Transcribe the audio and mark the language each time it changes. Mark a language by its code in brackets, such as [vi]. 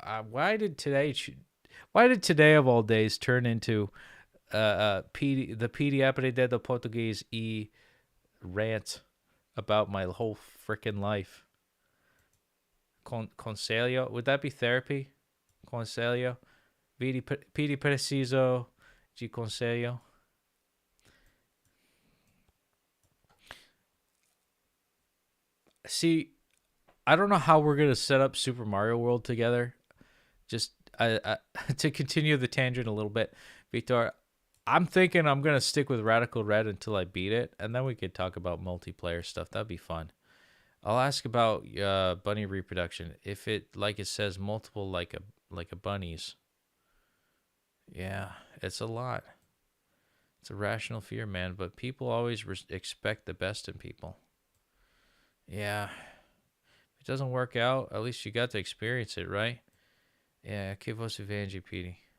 [en] Why did today of all days turn into the Petey Aprendendo Português rant about my whole freaking life? Conselho, would that be therapy? [pt] Conselho, Petey preciso de conselho. [en] See, I don't know how we're gonna set up Super Mario World together. Just to continue the tangent a little bit, Victor, I'm thinking I'm gonna stick with Radical Red until I beat it, and then we could talk about multiplayer stuff. That'd be fun. I'll ask about bunny reproduction. If it, like it says, multiple like a bunny's. Yeah, it's a lot. It's a rational fear, man. But people always expect the best in people. Yeah. If it doesn't work out, at least you got to experience it, right? [pt] Yeah, que você vende, Petey?